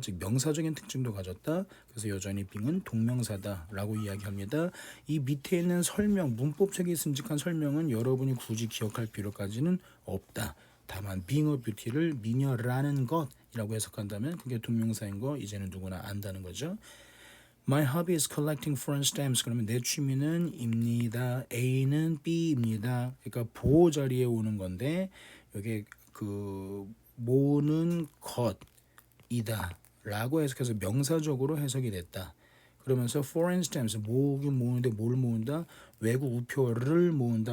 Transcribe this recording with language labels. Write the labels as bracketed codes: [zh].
[ko] 즉 명사적인 특징도 가졌다. 그래서 여전히 being은 동명사다라고 이야기합니다. 이 밑에 있는 설명, 문법적인 슴직한 설명은 여러분이 굳이 기억할 필요까지는 없다. 다만 being a beauty를 미녀라는 것이라고 해석한다면 그게 동명사인 거 이제는 누구나 안다는 거죠. [en] My hobby is collecting foreign stamps. [ko] 그러면 내 취미는 입니다. A는 B입니다. 그러니까 보호 자리에 오는 건데 여기 그 모으는 것이다 라고 해석해서 명사적으로 해석이 됐다. 그러면서 foreign stamps 모으긴 모으는데 뭘 모은다? 외국 우표를 모은다.